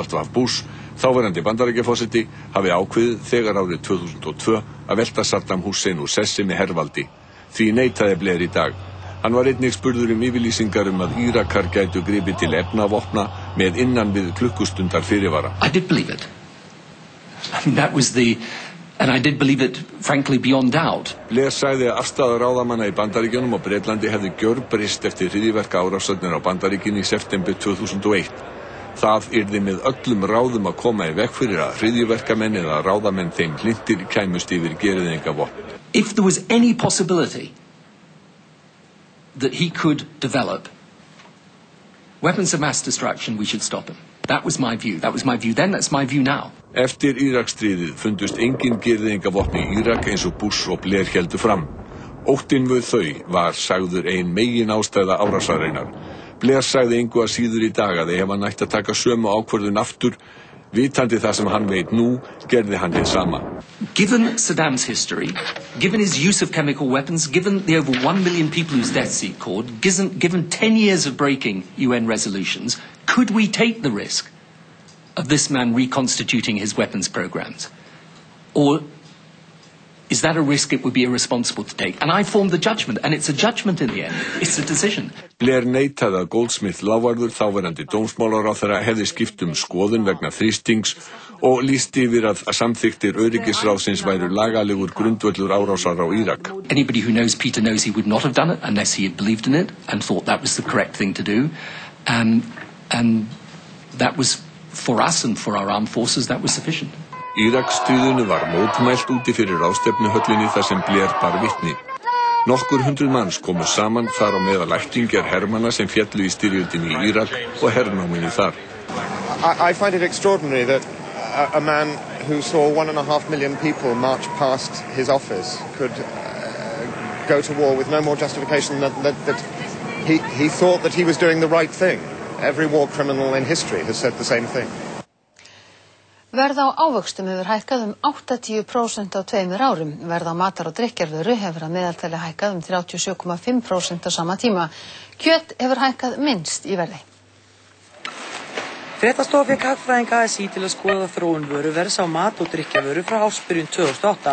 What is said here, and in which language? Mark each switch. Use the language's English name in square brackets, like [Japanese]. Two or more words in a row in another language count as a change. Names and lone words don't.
[Icelandic] Bush Þáverandi Bandaríkjaforseti hafi ákveðið þegar árið 2002 að velta Saddam Hussein úr sessi með hervaldi. Því neitaði Blair í dag. Hann var einnig spurður yfirlýsingar að Írakar gætu gripið til efnavopna með innan við klukkustundar fyrirvara. [English] I did believe it. I mean, that was the... And I did believe it, frankly, beyond doubt. [Icelandic] Blair sagði að afstaða ráðamanna í Bandaríkjunum og Bretlandi hefði gjörbreyst eftir hryðjuverka árásirnar á Bandaríkin í september 2001. Það yrði með öllum ráðum að koma í veg fyrir að hryðjuverkamenn eða ráðamenn þeim hlindir kæmust yfir gereyðingavopn. [English] If there was any possibility that he could develop weapons of mass destruction, we should stop him. That was my view. That was my view then, that's my view now. [Icelandic] Eftir Íraksstríðið fundust engin gereyðingavopn í Írak eins og Bush og Blair héldu fram. Óttinn við þau var sagður ein megin ástæða árásarinnar. Blair sagði engu að síður í dag að ef hann ætti að taka sömu ákvörðun aftur, vitandi það sem hann veit nú, gerði hann hið sama. [English] Given Saddam's history, given his use of chemical weapons, given the over 1 million people whose deaths he caused, given 10 years of breaking UN resolutions, could we take the risk of this man reconstituting his weapons programs? Or is that a risk it would be irresponsible to take? And I formed the judgment, and it's a judgment in the end. It's a decision. [Icelandic] Blair neitaði að Goldsmith lávarður þáverandi dómsmálaráðherra hefði skipt skoðun vegna þrýstings og lýsti yfir að samþykktir öryggisráðsins væru lagalegur grundvöllur árásar á Írak. [English] Anybody who knows Peter knows he would not have done it unless he had believed in it and thought that was the correct thing to do. And that was, for us and for our armed forces, that was sufficient. [Icelandic] Íraksstríðinu var mótmælt úti fyrir ráðstefnuhöllinni þar sem Blair bar vitni. Nokkur hundruð manns komu saman þar á meðal ættingjar hermanna sem féllu í styrjöldinni í Írak og hernáminni þar. [English] I find it extraordinary that a man who saw 1.5 million people march past his office could go to war with no more justification than that he thought that he was doing the right thing. Every war criminal in history has said the same thing. [Icelandic] Verð á ávöxtum hefur hækkað 80% á 2 árum. Verð á matar- og drykkjarvöru hefur að meðaltali hækkað 37,5% á sama tíma. Kjöt hefur hækkað minnst í verði. Fréttastofa fékk hagfræðing ASÍ til að skoða þróun vöruverðs á mat- og drykkjarvöru frá ársbyrjun 2008.